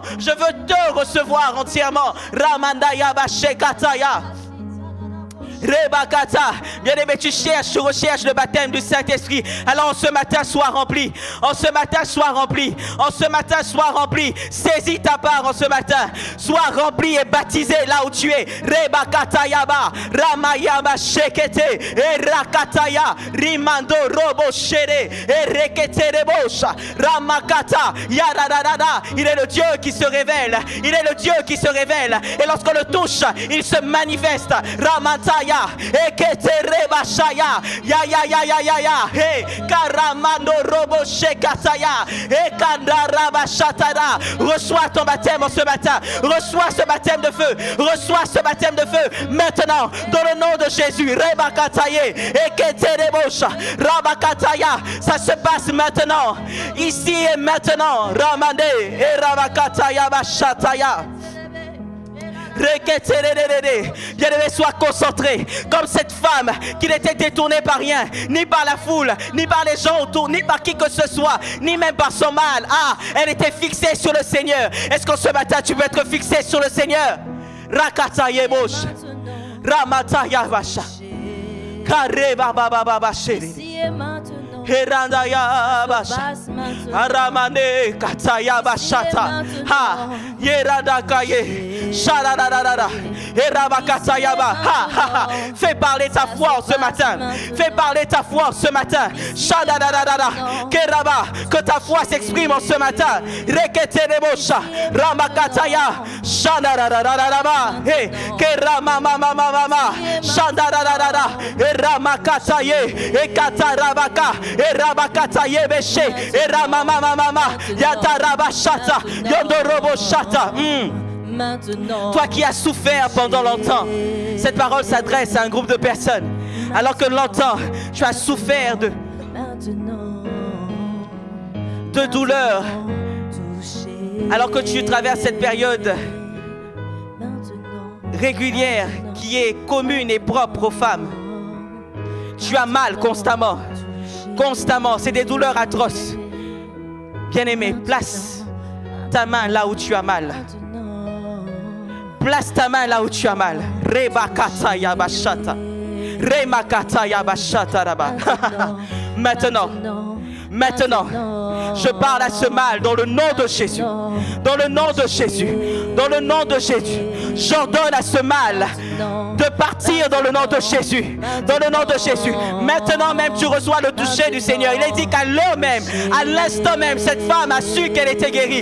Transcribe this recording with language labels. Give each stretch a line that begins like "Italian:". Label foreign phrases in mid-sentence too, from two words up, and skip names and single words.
French: Je veux te recevoir entièrement. Ramandaya Bashekataya. Rebakata, bien-aimé, tu recherches le baptême du Saint-Esprit. Alors en ce matin, sois rempli. En ce matin, sois rempli. En ce matin, sois rempli. Saisis ta part en ce matin. Sois rempli et baptisé là où tu es. Rebakata Yaba, Ramayaba Shekete, Erakataya, Rimando Robo Shere, Erekete Rebosha, Ramakata, Yaradada. Il est le Dieu qui se révèle. Il est le Dieu qui se révèle. Et lorsqu'on le touche, il se manifeste. Ramantaya. Eketerebashaya, ya ya ya ya ya ya, hey, Karamando Robo Shekataya, Ekandarabashatara. Reçois ton baptême en ce matin. Reçois ce baptême de feu. Reçois ce baptême de feu maintenant dans le nom de Jésus. Rebakataye, Eketerebosha, Rabakataya. Ça se passe maintenant, ici et maintenant. Ramande et Rabakataya Bashataya. Bien-aimé, sois concentré comme cette femme qui n'était détournée par rien, ni par la foule, ni par les gens autour, ni par qui que ce soit, ni même par son mal. Elle était fixée sur le Seigneur. Est-ce qu'en ce matin tu veux être fixé sur le Seigneur? Rakata Yebosh, Ramata Yavasha, Kareba Baba Sheri. Herandaya basha, Aramane kataya bashata, ha, Yeradakaye, Sharadadada, Erabakatayaba, ha. Fais parler ta foi ce matin. Fais parler ta foi ce matin. Shadadadada, Keraba, que ta foi s'exprime en ce matin. Reketerebosha, Ramakataya, Shadadadadaba, hey, Keramamamamama, Shadadadada, Eramakataye, Ekatarabaka. Erabakata yebeshe, eramamamama, yatarabashata, yondoroboshata. Toi qui as souffert pendant longtemps, cette parole s'adresse à un groupe de personnes. Alors que longtemps, tu as souffert de douleur. Alors que tu traverses cette période régulière qui est commune et propre aux femmes. Tu as mal constamment. Constamment, c'est des douleurs atroces. Bien-aimé, place ta main là où tu as mal. Place ta main là où tu as mal. Rebakata yabashata. Remakata yabashata raba. Maintenant, je parle à ce mal dans le nom de Jésus. Dans le nom de Jésus. Dans le nom de Jésus. J'ordonne à ce mal de partir dans le nom de Jésus. Dans le nom de Jésus. Maintenant même, tu reçois le toucher du Seigneur. Il est dit qu'à l'heure même, à l'instant même, cette femme a su qu'elle était guérie.